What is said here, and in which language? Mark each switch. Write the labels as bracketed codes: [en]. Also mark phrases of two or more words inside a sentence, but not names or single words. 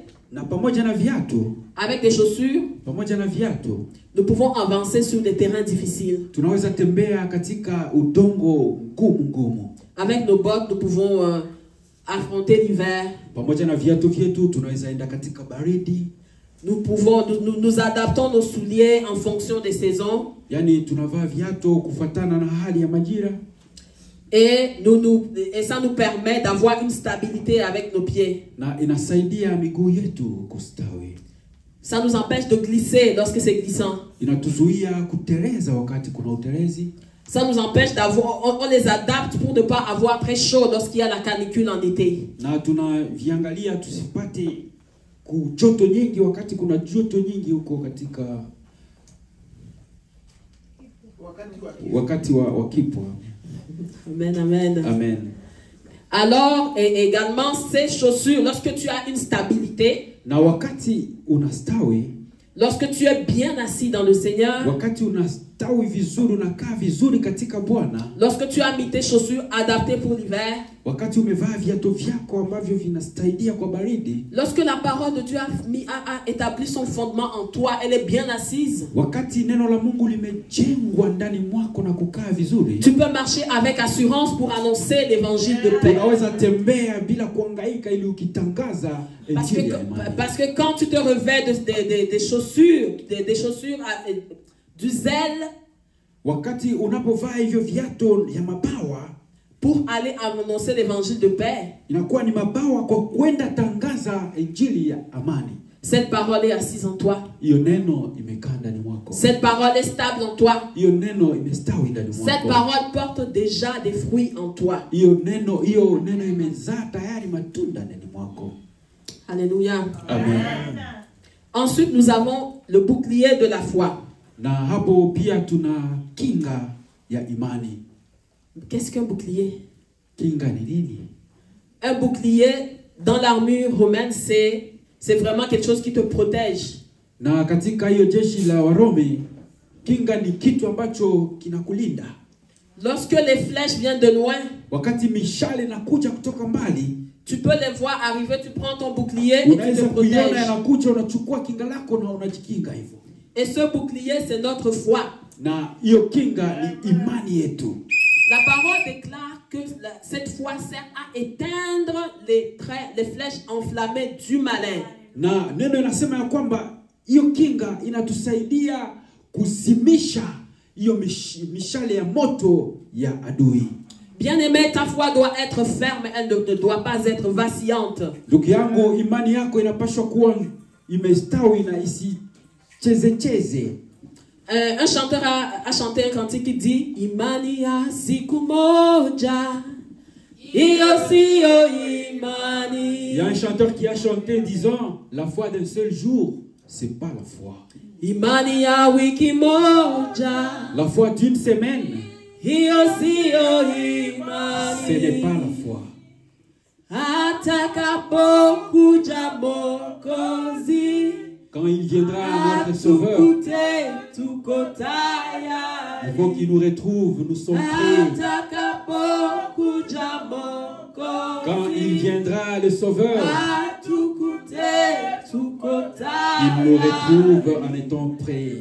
[sw] na pamoja na viatu, [fr] avec des chaussures, [sw] pamoja na viatu, [fr] nous pouvons avancer sur des terrains difficiles. [sw] Tunaweza tembea katika udongo ngumu. [fr] Avec nos bottes, nous pouvons affronter l'hiver. [sw] Pamoja na viatu vyetu tunaweza enda katika baridi. [fr] Nous adaptons nos souliers en fonction des saisons. [sw] Yani tunavaa viatu kufuatana na hali ya majira. [fr] Et ça nous permet d'avoir une stabilité avec nos pieds. [sw] Na inasaidia miguu yetu kustawi. [fr] Ça nous empêche de glisser lorsque c'est glissant. [sw] Inatuzuia kuteleza wakati kuna utelezi. [fr] Ça nous empêche on les adapte pour ne pas avoir très chaud lorsqu'il y a la canicule en été. [sw] Na tunaviangalia tusipate joto nyingi wakati kuna joto nyingi huko katika wakati wa kipwa. Amen, amen. Amen. [fr] Alors, et également ces chaussures, lorsque tu as une stabilité, [sw] na wakati unastawi, [fr] lorsque tu es bien assis dans le Seigneur, [sw] wakati umestawi vizuri, unakaa vizuri katika Bwana, [fr] lorsque tu as mis tes chaussures adaptées pour l'hiver, [sw] wakati umevaa viatu vyako ambavyo vinasaidia kwa baridi, [fr] lorsque la parole de Dieu a établi son fondement en toi, elle est bien assise, [sw] wakati neno la Mungu limejengwa ndani mwako na kukaa vizuri, [fr] tu peux marcher avec assurance pour annoncer l'évangile de paix. [sw] unaweza tembea bila kuhangaika ili ukitangaza injili ya imani. [fr] Parce que quand tu te revêts des chaussures, des chaussures du zèle, [sw] wakati unapovaa hivyo viatu ya mabawa [fr] pour aller annoncer l'évangile de paix, [sw] inakuwa ni mabawa kwa kwenda tangaza injili ya amani. [fr] cette parole est assise en toi. [sw] Hiyo neno imekaa ndani mwako. [fr] Cette parole est stable en toi. [sw] Hiyo neno imestawi ndani mwako. [fr] Cette parole porte déjà des fruits en toi. [sw] Hiyo neno imezaa tayari matunda ndani mwako. Alléluia. Amen. [fr] Ensuite, nous avons le bouclier de la foi. [sw] Na hapo pia tuna kinga ya imani. [fr] Qu'est-ce qu'un bouclier? [sw] Kinga ni nini? [fr] Un bouclier dans l'armure romaine, c'est vraiment quelque chose qui te protège. [sw] Na katika hiyo jeshi la Warumi, kinga ni kitu ambacho kinakulinda. [fr] Lorsque les flèches viennent de loin, [sw] wakati mishale inakuja kutoka mbali, [fr] tu peux les voir arriver, tu prends ton bouclier et tu te protèges. [sw] Yanakuja, unachukua kinga lako na unajikinga hivyo. [fr] Et ce bouclier, c'est notre foi. [sw] Na hiyo kinga ni imani yetu. [fr] La parole déclare que cette foi sert à éteindre les flèches enflammées du malin. [sw] Na neno inasema ya kwamba hiyo kinga inatusaidia kuzimisha hiyo mishale ya moto ya adui. [fr] Bien-aimé, ta foi doit être ferme, elle ne doit pas être vacillante. [sw] Ndugu yangu, imani yako inapaswa kuwa imestawi na isicheze. [fr] Un chanteur a chanté un cantique qui dit [sw] Imani ya siku moja, iyo siyo imani. [fr] Il y a un chanteur qui a chanté disant la foi d'un seul jour, c'est pas la foi. [sw] Imani ya wiki moja, [fr] la foi d'une semaine, [sw] iyo siyo imani. [fr] ce n'est pas la foi. [sw] Atakapokuja Mwokozi, [fr] quand il viendra notre Sauveur, il faut qu'il nous retrouve, nous sommes prêts. Quand il viendra le Sauveur, il nous retrouve en étant prêts.